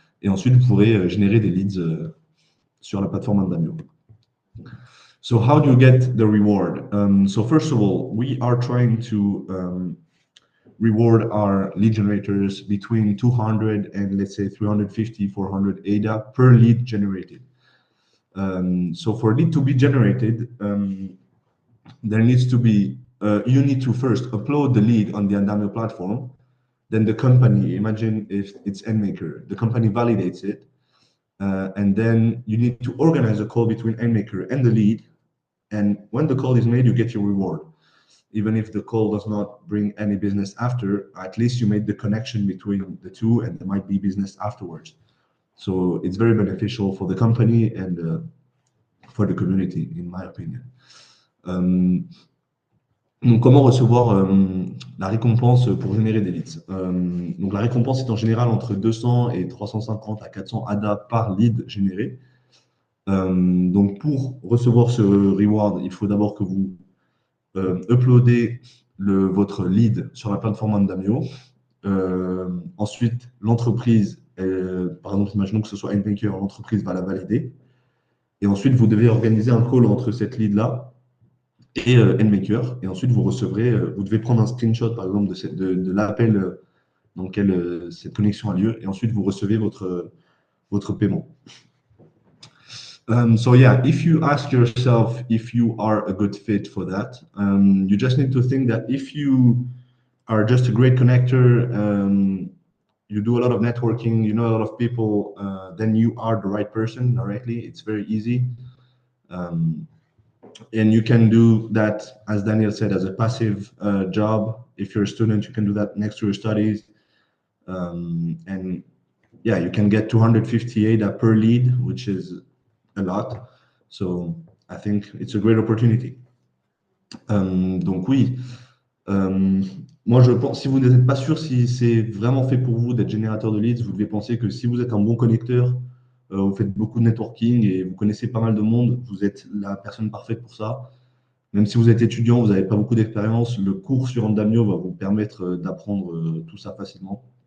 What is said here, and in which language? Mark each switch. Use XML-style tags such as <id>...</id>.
<fr>Et ensuite, vous pourrez générer des leads sur la plateforme Andamio.</fr> <en>So how do you get the reward? So first of all, we are trying to reward our lead generators between 200 and let's say 350, 400 ADA per lead generated. So for lead to be generated, there needs to be, you need to first upload the lead on the Andamio platform. Then the company, imagine if it's Endmaker, the company validates it. And then you need to organize a call between Endmaker and the lead. And when the call is made, you get your reward. Even if the call does not bring any business after, at least you made the connection between the two and there might be business afterwards. So it's very beneficial for the company and for the community, in my opinion.</en> <fr>Donc, comment recevoir la récompense pour générer des leads? Donc, la récompense est en général entre 200 et 350 à 400 ADA par lead généré. Donc, pour recevoir ce reward, il faut d'abord que vous uploadez votre lead sur la plateforme Andamio. Ensuite, l'entreprise, par exemple, imaginons que ce soit Endmaker, l'entreprise va la valider. Et ensuite, vous devez organiser un call entre cette lead-là et Endmaker. Et ensuite, vous recevrez, vous devez prendre un screenshot, par exemple, de l'appel dans lequel cette connexion a lieu. Et ensuite, vous recevez votre paiement.</fr> <en>So yeah, if you ask yourself if you are a good fit for that, you just need to think that if you are just a great connector, you do a lot of networking, you know a lot of people, then you are the right person directly. It's very easy. And you can do that, as Daniel said, as a passive job. If you're a student, you can do that next to your studies. And yeah, you can get 250 ADA per lead, which is a lot. So I think it's a great opportunity.</en> <fr>Donc oui, moi je pense, si vous n'êtes pas sûr si c'est vraiment fait pour vous d'être générateur de leads, vous devez penser que si vous êtes un bon connecteur, vous faites beaucoup de networking et vous connaissez pas mal de monde, vous êtes la personne parfaite pour ça. Même si vous êtes étudiant, vous n'avez pas beaucoup d'expérience, le cours sur Andamio va vous permettre d'apprendre tout ça facilement.</fr>